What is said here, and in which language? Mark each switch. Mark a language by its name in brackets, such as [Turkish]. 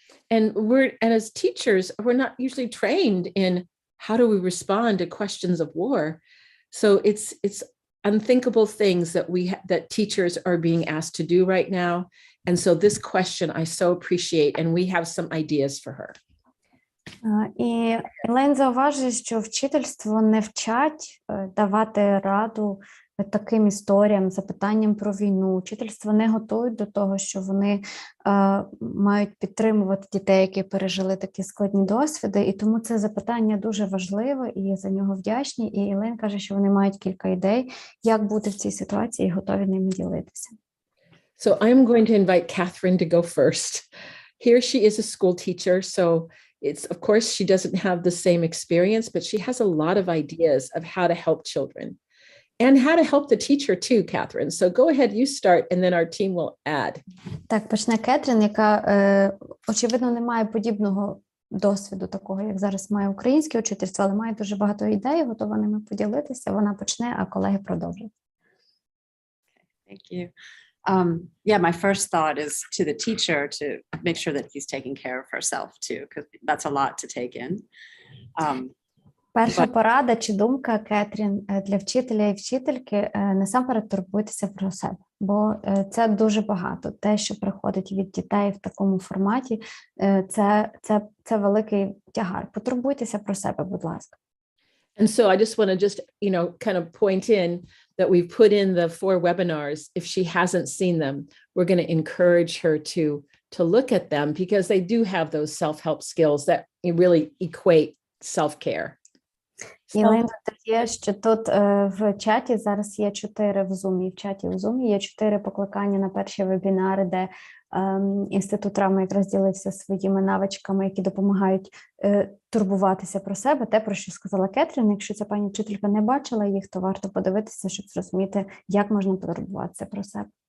[English] And as teachers, we're not usually trained in how do we respond to questions of war. So it's unthinkable things that teachers are being asked to do right now. And so this question I so appreciate, and we have some ideas for her. [Ukrainian] І Елейн зауважує, що вчительство не вчать давати раду таким історіям, запитанням про війну. Вчительство не готують до того, що вони мають підтримувати дітей, які пережили такі складні досвіди. І тому це запитання дуже важливе, і за нього вдячні. І Елейн каже, що вони мають кілька ідей, як бути в цій ситуації, і готові ними ділитися. [English] So I'm going to invite Catherine to go first. Here she is a school teacher, so it's, of course, she doesn't have the same experience, but she has a lot of ideas of how to help children. And how to help the teacher too, Catherine. So go ahead, you start, and then our team will add. [Ukrainian] Так, почне Кетрін, яка, очевидно, не має подібного досвіду такого, як зараз має українське вчительство, але має дуже багато ідей, готова ними поділитися. Вона почне, а колеги продовжать. [English] Thank you. Yeah, my first thought is to the teacher to make sure that he's taking care of herself too, because that's a lot to take in. [Ukrainian] Перша порада чи думка Кетрін для вчителя і вчительки насамперед турбуйтеся про себе, бо це дуже багато. Те, що приходить від дітей в такому форматі, це великий тягар. Потурбуйтеся про себе, будь ласка. [English] And so I just want to kind of point in that we've put in the 4 webinars. If she hasn't seen them, we're going to encourage her to look at them because they do have those self-help skills that really equate self-care. [Ukrainian] І Лена додає, що тут в чаті зараз є 4 в Zoom, в чаті в Zoom є 4 покликання на перші вебінари, де Інститут травми якраз ділився своїми навичками, які допомагають турбуватися про себе. Те, про що сказала Кетрін, якщо ця пані вчителька не бачила їх, то варто подивитися, щоб зрозуміти, як можна потурбуватися про себе.